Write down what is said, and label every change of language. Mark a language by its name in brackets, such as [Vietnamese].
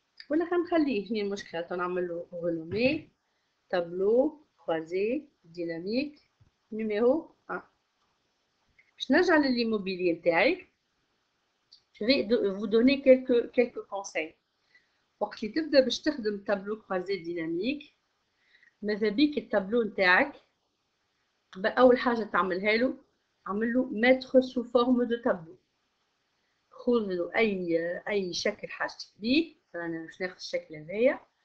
[Arabic] ولا خليه هي المشكلة، نعمل له [French] renommer tableau croisé dynamique numéro 1. [Arabic] باش نرجع للإيموبيلي نتاعي. [French] Je vais vous donner quelques conseils. [Arabic] وقت اللي تبدا باش تخدم [French] tableau croisé dynamique، [Arabic] ماذا بيك التابلو نتاعك أول حاجة تعملها له، عمل له [French] mettre sous forme de tableau. [Arabic] خذ له أي شكل حاجتك بيه. أنا باش ناخذ الشكل هذايا.